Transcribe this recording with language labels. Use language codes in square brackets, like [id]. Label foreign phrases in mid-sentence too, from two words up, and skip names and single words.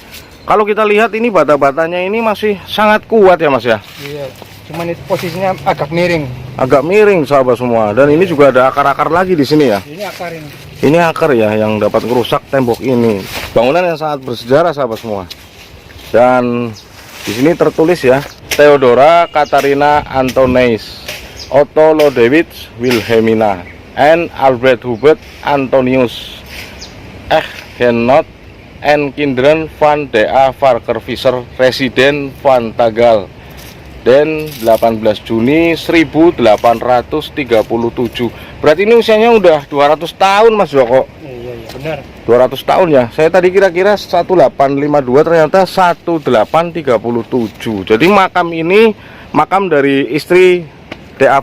[id] Kalau kita lihat ini bata-batanya ini masih sangat kuat ya Mas ya. Iya. Cuman itu posisinya agak miring. Agak miring sahabat semua. Dan ini juga ada akar-akar lagi di sini ya. Ini akar ini. Ini akar ya yang dapat merusak tembok ini. Bangunan yang sangat bersejarah sahabat semua. Dan di sini tertulis ya, [nl] Theodora Catharina Antonis, Otto Lodewijk Wilhelmina, and Albert Hubert Antonius Genot and Kinderen van D.A. Varker Visser, Residen van Tagal. [id] Dan 18 Juni 1837. Berarti ini usianya udah 200 tahun Mas Joko. Iya benar. 200 tahun ya. Saya tadi kira-kira 1852, ternyata 1837. Jadi makam ini makam dari istri D.A.